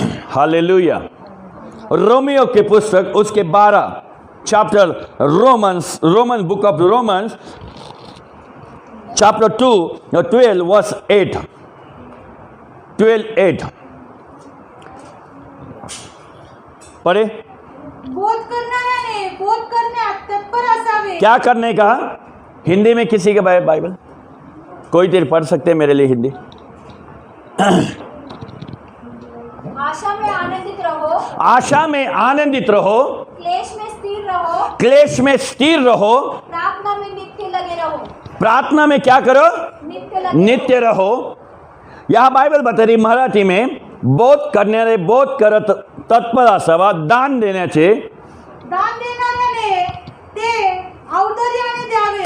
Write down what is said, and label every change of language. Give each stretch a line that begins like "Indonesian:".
Hindi: Hallelujah. Romeo के पुस्तक उसके 12 chapter Roman book of Romans chapter 2 12 verse 8 12:8 पढ़े।
Marathi: बोध करणाऱ्याने बोध करण्यात तत्पर असावे।
Hindi: क्या करने का? हिंदी में किसी के बाइबल कोई देर पढ़ सकते हैं मेरे लिए हिंदी? आशा में आनंदित रहो। आशा में आनंदित रहो। क्लेश में स्थिर रहो। क्लेश में स्थिर रहो। प्रार्थना में नित्य लगे रहो। प्रार्थना में क्या करो? नित्य रहो। यह बाइबल बता रही मराठी में,
Marathi: बोध करणारे बोध करत तत्पर असावा, दान देण्याचे। दान देणाऱ्याने ते औदार्याने द्यावे।